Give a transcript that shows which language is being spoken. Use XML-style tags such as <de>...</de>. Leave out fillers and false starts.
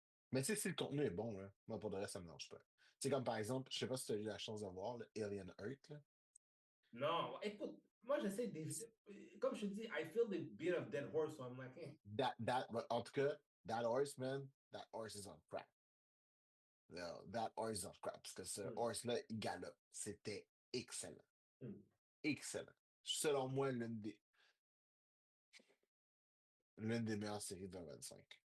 <fr>Mais tu sais, si le contenu est bon, là, moi, pour de vrai, ça me dérange pas. Tu sais, comme par exemple, je sais pas si tu as eu la chance de voir le Alien Earth, là. Non, écoute, moi j'essaie d'éviter. Comme je te dis,</fr> <en>I feel the beat of dead horse, so I'm like, eh.</en> <fr>En tout cas,</fr> <en>that horse, man, that horse is on crack. No, that horse is on crack.</en> <fr>Parce que ce horse-là, il galope. C'était excellent. Excellent. Selon moi, l'une des meilleures séries de 2025.</fr>